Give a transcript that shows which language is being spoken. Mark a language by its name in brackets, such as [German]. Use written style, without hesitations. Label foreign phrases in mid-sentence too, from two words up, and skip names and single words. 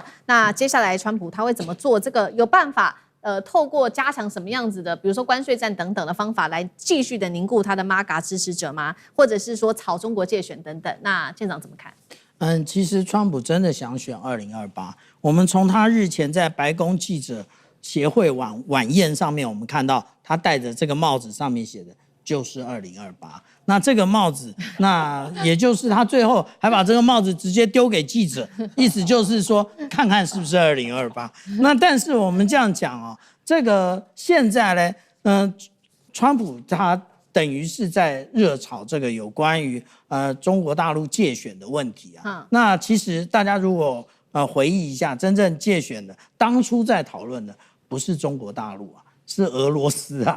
[Chinese] 那接下來川普他會怎麼做？這個有辦法透過加強什麼樣子的，比如說關稅戰等等的方法來繼續的凝固他的 MAGA 支持者嗎？或者是說炒中國介選等等？那艦長怎麼看？其實川普真的想選2028。我們從他日前在白宮記者協會晚宴上面，我們看到他戴着這個帽子，上面寫的就是2028。那這個帽子，那也就是他最後還把這個帽子直接丟給記者，意思就是說，看看是不是2028。那但是我們這樣講哦，這個現在呢，川普他等於是在熱炒這個有關於中國大陸介選的問題啊。那其實大家如果回憶一下，真正介選的當初在討論的不是中國大陸啊，是俄羅斯啊。